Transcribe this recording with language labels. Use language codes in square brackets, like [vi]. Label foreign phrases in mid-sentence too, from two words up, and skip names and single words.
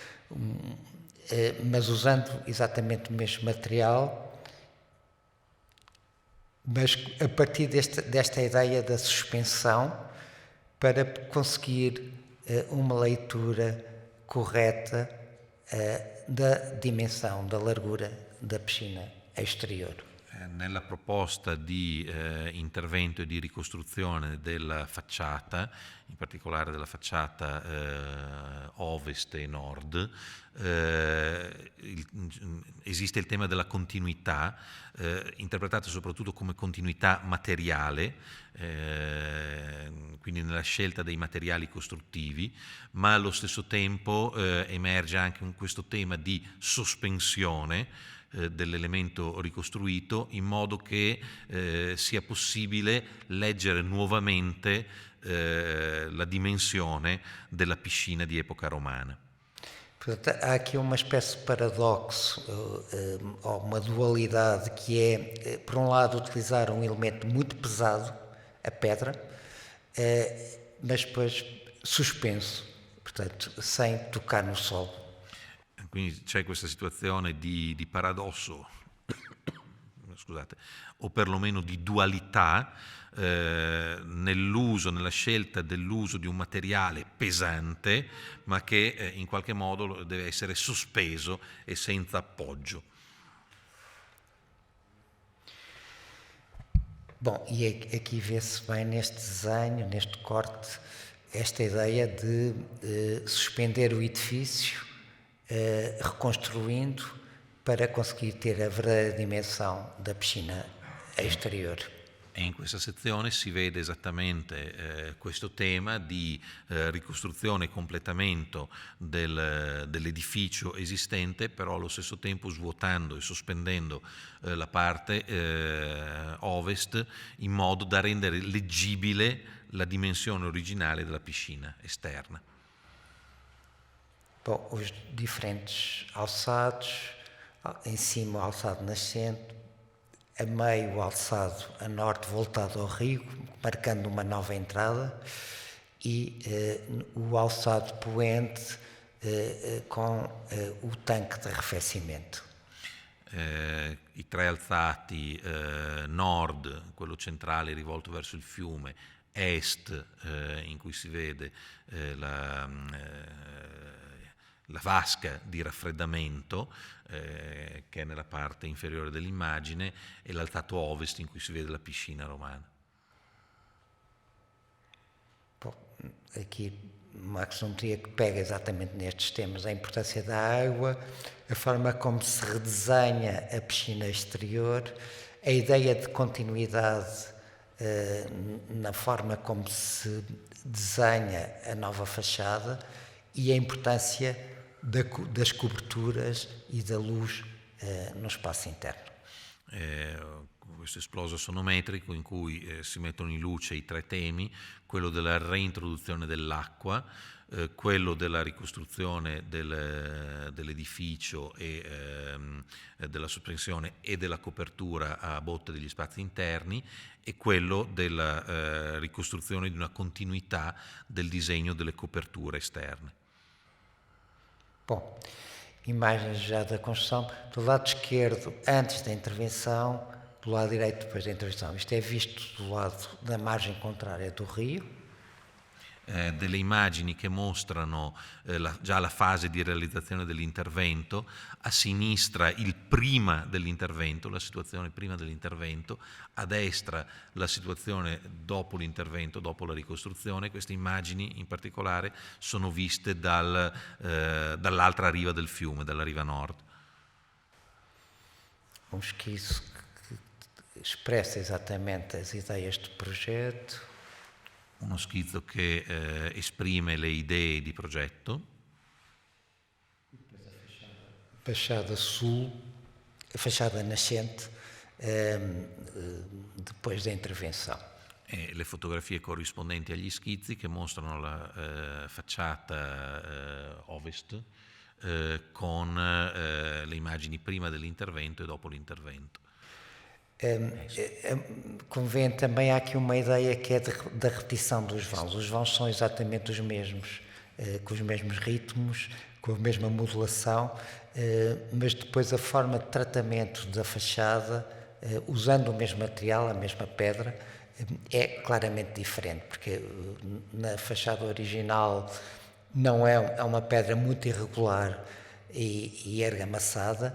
[pt] mas usando exatamente o mesmo material, mas a partir desta ideia da suspensão, para conseguir uma leitura correta da dimensão, da largura da piscina exterior. [it] Nella proposta di intervento e di ricostruzione della facciata, in particolare della facciata ovest e nord, esiste il tema della continuità, interpretata soprattutto come continuità materiale, quindi nella scelta dei materiali costruttivi, ma allo stesso tempo emerge anche questo tema di sospensione dell'elemento ricostruito, in modo che sia possibile leggere nuovamente la dimensione della piscina di epoca romana. [pt] Portanto, há aqui uma espécie de paradoxo, ou uma dualidade, que é, por um lado, utilizar um elemento muito pesado, a pedra, mas depois suspenso, portanto, sem tocar no solo. [it] Quindi c'è questa situazione di paradosso, scusate, o perlomeno di dualità nell'uso, nella scelta dell'uso di un materiale pesante, ma che in qualche modo deve essere sospeso e senza appoggio. [pt] Bom, e aqui vê-se bem neste desenho, neste corte, esta ideia de suspender o edifício, reconstruindo para conseguir ter a verdadeira dimensão da piscina exterior. [it] E in questa sezione si vede esattamente questo tema di ricostruzione e completamento dell'edificio esistente, però allo stesso tempo svuotando e sospendendo la parte ovest, in modo da rendere leggibile la dimensione originale della piscina esterna. [pt] Bom, os diferentes alçados, em cima o alçado nascente, a meio o alçado a norte voltado ao rio, marcando uma nova entrada, e o alçado poente com o tanque de arrefecimento. [it] I tre alzati nord, quello centrale rivolto verso il fiume, est in cui si vede la vasca di raffreddamento che è nella parte inferiore dell'immagine, e l'altato ovest in cui si vede la piscina romana. [pt] Bom, aqui uma axonometria que pega exatamente nestes temas, a importância da água, a forma como se redesenha a piscina exterior, a ideia de continuidade na forma como se desenha a nova fachada, e a importância das coberturas e da luz no espaço interno. [it] Questo esploso sonometrico in cui si mettono in luce i tre temi, quello della reintroduzione dell'acqua, quello della ricostruzione dell'edificio e della sospensione e della copertura a botte degli spazi interni, e quello della ricostruzione di una continuità del disegno delle coperture esterne. [pt] Bom, imagens já da construção, do lado esquerdo antes da intervenção, do lado direito depois da intervenção. Isto é visto do lado da margem contrária do rio. [it] delle immagini che mostrano già la fase di realizzazione dell'intervento, a sinistra il prima dell'intervento, la situazione prima dell'intervento, a destra la situazione dopo l'intervento, dopo la ricostruzione. Queste immagini in particolare sono viste dall'altra riva del fiume, dalla riva nord. [pt] Um esquiço que expressa esattamente as ideias do progetto. [it] Uno schizzo che esprime le idee di progetto. [pt] Fachada sul, a fachada nascente, depois da intervenção. [it] E le fotografie corrispondenti agli schizzi che mostrano la facciata ovest con le immagini prima dell'intervento e dopo l'intervento. [pt] Convém também, há aqui uma ideia que é da repetição dos vãos. Os vãos são exatamente os mesmos, com os mesmos ritmos, com a mesma modulação, mas depois a forma de tratamento da fachada, usando o mesmo material, a mesma pedra, é claramente diferente, porque na fachada original não é uma pedra muito irregular e argamassada.